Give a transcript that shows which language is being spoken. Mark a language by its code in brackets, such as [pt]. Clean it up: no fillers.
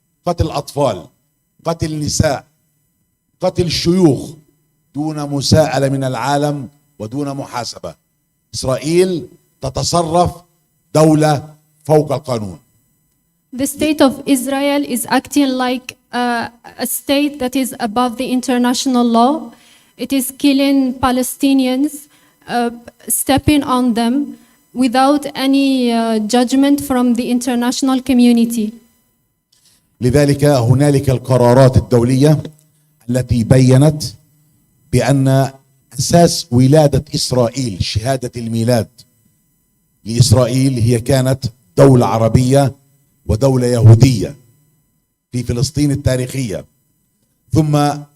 [ar] قتل الأطفال، قتل النساء، قتل الشيوخ دون مساءلة من العالم ودون محاسبة. إسرائيل تتصرف دولة فوق القانون. [en] The state of Israel is acting like a state that is above the international law. It is killing Palestinians, stepping on them without any judgment from the international community. [ar] لذلك هنالك القرارات الدولية التي بيّنت بأن أساس ولادة إسرائيل، شهادة الميلاد لإسرائيل، هي كانت دولة عربية ودولة يهودية في فلسطين التاريخية، ثم